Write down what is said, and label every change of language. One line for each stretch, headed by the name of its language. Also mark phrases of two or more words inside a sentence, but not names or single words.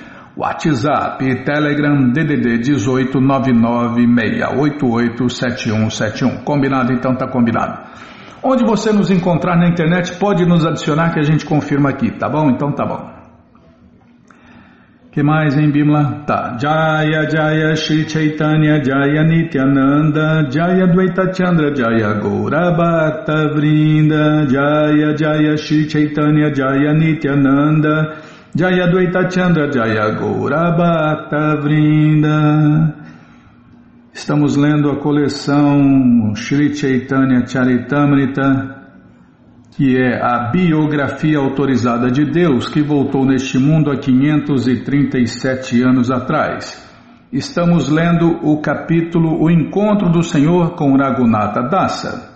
Portuguese: WhatsApp e Telegram DDD 18 996887171. Combinado? Então tá combinado. Onde você nos encontrar na internet, pode nos adicionar que a gente confirma aqui, tá bom? Então tá bom. Que mais, hein, Bimala? Tá.
Sanskrit: Jaya Jaya Shri Chaitanya Jaya Nityananda Jaya Dvaita Chandra Jaya Gaura Bhakta Vrinda Jaya Jaya Shri Chaitanya Jaya Nityananda Jaya Dvaita Chandra Jaya Gaura Bhakta Vrinda.
Portuguese: Estamos lendo a coleção Shri Chaitanya Charitamrita, que é a biografia autorizada de Deus que voltou neste mundo há 537 anos atrás. Estamos lendo o capítulo O Encontro do Senhor com Raghunatha Dasa.